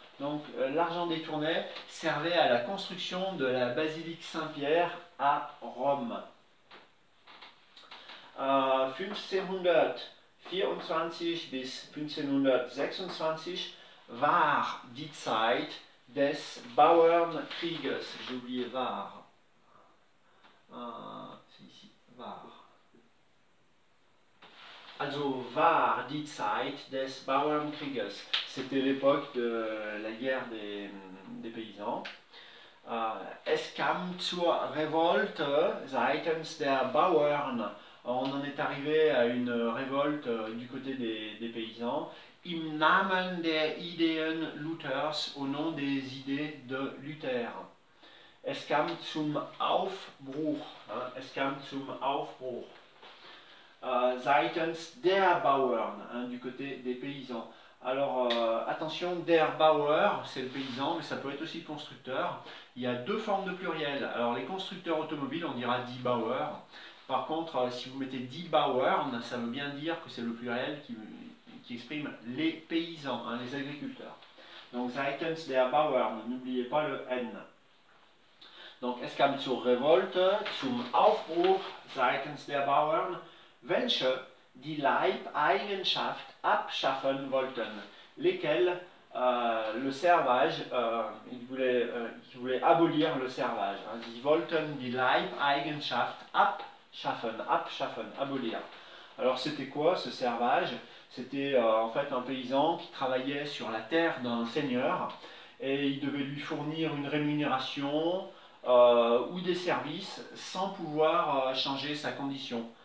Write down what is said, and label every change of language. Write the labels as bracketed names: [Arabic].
[French] Donc l'argent détourné servait à la construction de la basilique Saint-Pierre à Rome. [German] 1524 bis 1526 war die Zeit des Bauernkrieges. [French] J'ai oublié [German] war. [French] C'est ici, war. [German] Also war die Zeit des Bauernkrieges. [French] C'était l'époque de la guerre des paysans. [German] Es kam zur Revolte seitens der Bauern. [French] On en est arrivé à une révolte du côté des paysans. [German] Im Namen der Ideen Luthers, [French] au nom des idées de Luther. [German] Es kam zum Aufbruch. Es kam zum Aufbruch. Seitens der Bauern, [French] du côté des paysans. Alors attention, der Bauer, c'est le paysan, mais ça peut être aussi le constructeur. Il y a deux formes de pluriel. Alors les constructeurs automobiles, on dira die Bauer. Par contre, si vous mettez die Bauern, ça veut bien dire que c'est le pluriel qui exprime les paysans, hein, les agriculteurs. Donc [German] seitens der Bauern, [French] n'oubliez pas le N. [German] Donc es kam zur Revolte, zum Aufbruch seitens der Bauern, welche die Leibeigenschaft abschaffen wollten, [French] lesquels le servage, ils voulaient abolir le servage. [German] Hein. Sie wollten die Leibeigenschaft abschaffen, [French] abolir. Alors c'était quoi ce servage? C'était en fait un paysan qui travaillait sur la terre d'un seigneur et il devait lui fournir une rémunération ou des services sans pouvoir changer sa condition.